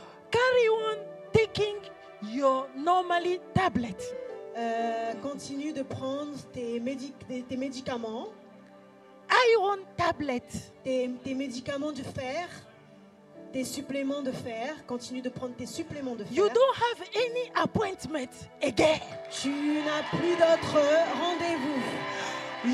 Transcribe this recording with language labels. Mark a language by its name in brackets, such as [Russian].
[English] Carry on taking your normally tablet. [French] Continue de prendre tes médicaments, [English] Iron tablet. [French] tes médicaments de fer, tes suppléments de fer. Continue de prendre tes suppléments de fer. [English] You don't have any appointment again. [French] Tu n'as plus d'autres rendez-vous.